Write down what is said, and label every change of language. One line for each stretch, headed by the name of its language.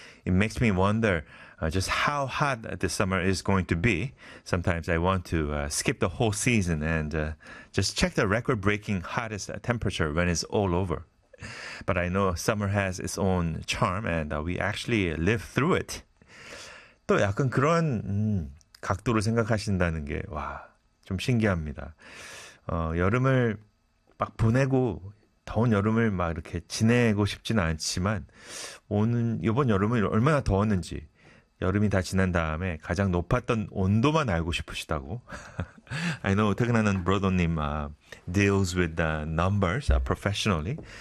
English: It makes me wonder just how hot this summer is going to be. Sometimes I want to skip the whole season and just check the record-breaking hottest temperature when it's all over. But I know summer has its own charm, and we actually live through it.
Korean: 또 약간 그런 각도로 생각하신다는 게, 와, 좀 신기합니다. 여름을 막 보내고 더운 여름을 막 이렇게 지내고 싶진 않지만, 이번 여름은 얼마나 더웠는지, 여름이 다 지난 다음에 가장 높았던 온도만 알고 싶으시다고.
English: I know
Korean: 퇴근하는 브로더님
English: deals with the numbers professionally.